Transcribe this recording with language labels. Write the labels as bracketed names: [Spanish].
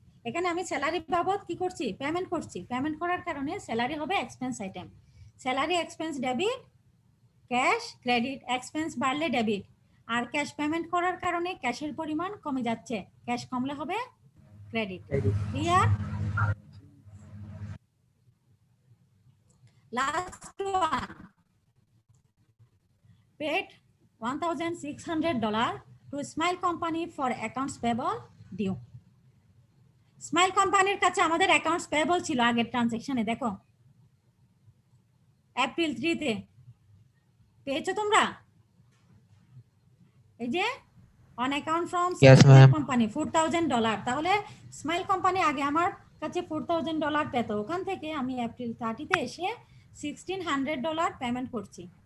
[Bangla] এখানে আমি স্যালারি বাবদ কি করছি? পেমেন্ট করছি। পেমেন্ট করার কারণে স্যালারি হবে expense item. Salary expense debit, cash credit. Expense বাড়লে ডেবিট, আর ক্যাশ পেমেন্ট করার কারণে ক্যাশের পরিমাণ কমে যাচ্ছে, ক্যাশ কমলে হবে credit. Clear? [English] Last one, paid $1,600 to Smile Company for accounts payable due. [Bangla] Smile কোম্পানির কাছে আমাদের অ্যাকাউন্টস পেয়েবল ছিল আগের ট্রানজাকশনে। দেখো April 3 তে পেয়েছো তোমরা? এই যে on account from smile company $4,000। তাহলে স্মাইল কোম্পানি আগে আমার কাছে $4,000 পেত, ওখান থেকে আমি April 30 তে এসে $1,600 পেমেন্ট করছি।